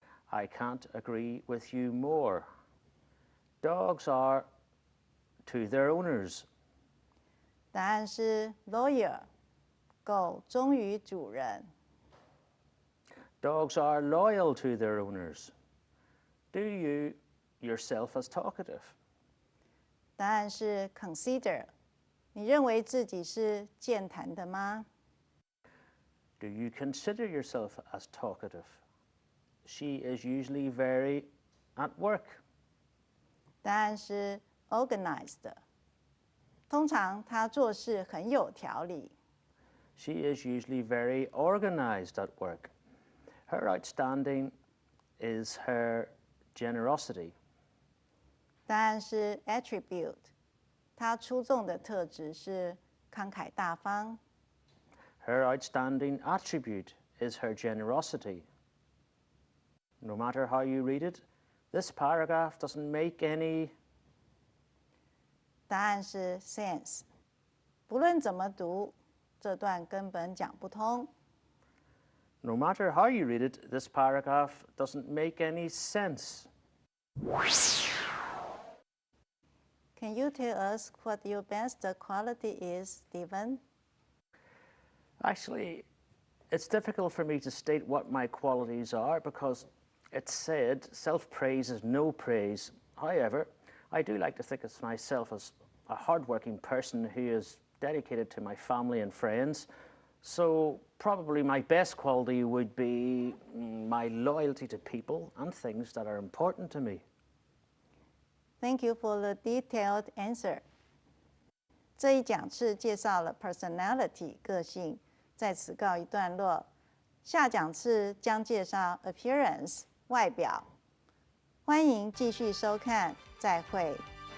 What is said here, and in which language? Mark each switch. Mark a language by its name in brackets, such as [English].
[English] I can't agree with you more. Dogs are to their owners. [Chinese] 答案是 loyal。狗忠于主人。 [English] Dogs are loyal to their owners. Do you yourself as talkative? [Chinese] 答案是 consider。你认为自己是健谈的吗？ [English] Do you consider yourself as talkative? She is usually very at work. [Chinese] 答案是 organized。通常他做事很有条理。 [English] She is usually very organized at work. Her outstanding is her generosity. [Chinese] 答案是 attribute。他出众的特质是慷慨大方。 [English] Her outstanding attribute is her generosity. No matter how you read it, this paragraph doesn't make any. 答案是 sense。不论怎么读，这段根本讲不通。 No matter how you read it, this paragraph doesn't make any sense. Can you tell us what your best quality is, Stephen? Actually, it's difficult for me to state what my qualities are because it's said self-praise is no praise. However, I do like to think of myself as a hardworking person who is dedicated to my family and friends. So probably my best quality would be my loyalty to people and things that are important to me. Thank you for the detailed answer. [Chinese] 这一讲次介绍了 personality 个性，在此告一段落。下讲次将介绍 appearance 外表。欢迎继续收看，再会。